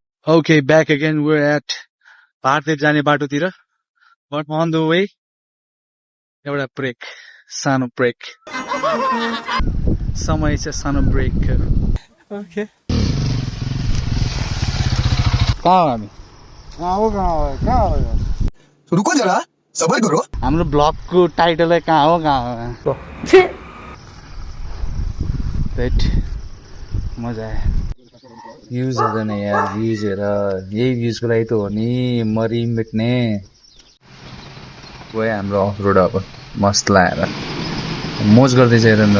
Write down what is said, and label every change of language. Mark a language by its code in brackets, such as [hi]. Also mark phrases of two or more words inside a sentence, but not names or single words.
[en] Okay, back again. We're at Bharate [ne] जाने बाटोतिर. [en] But on the way, [ne] एउटा ब्रेक, सानो ब्रेक. समय चाहिँ सानो ब्रेक. Okay. कहाँ हो हामी? कहाँ हो? [hi] रुको जरा, सबर करो. [ne] हाम्रो ब्लगको टाइटल कहाँ हो? राइट. मजा आयो. भ्यूज हेर न यार, भ्यूज हेर. यही भ्यूजको लागि त हो नि मरि मिट्ने. गयो हाम्रो [en] off road [ne] अब मस्त लाएर मोज गर्दैछ हेर न.